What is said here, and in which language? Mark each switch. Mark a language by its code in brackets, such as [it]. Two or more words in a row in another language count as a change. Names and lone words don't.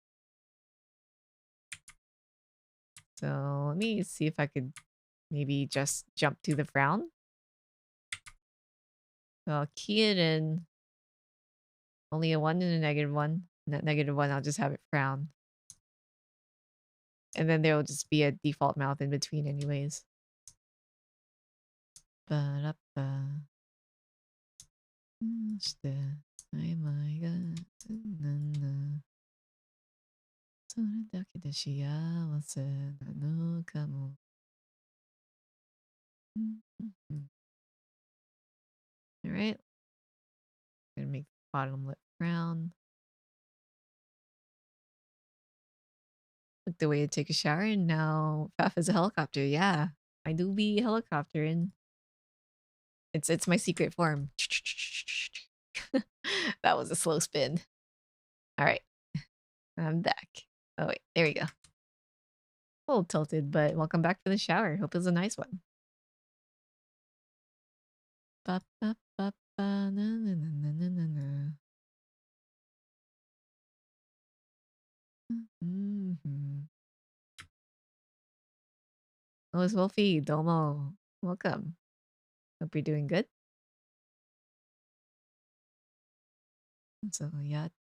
[en] So let me see if I could maybe just jump to the frown. So I'll key it in. Only a 1 and a -1. And that -1, I'll just have it frown. And then there will just be a default mouth in between anyways. Ba-da-ba. [ja] して曖昧がなんだそれだけで幸せなのかも Alright. [en] Gonna make the bottom lip brown. Looked away to take a shower and now Pfaff is a helicopter. Yeah. I do be helicoptering. It's my secret form. That was a slow spin. Alright. I'm back. Oh wait, there we go. A little tilted, but welcome back for the shower. Hope it was a nice one. Ba, ba, ba, ba, na, na, na, na, na, na, na. Oh, it's Wolfie. Domo. Welcome. Hope you're doing good. So, yeah.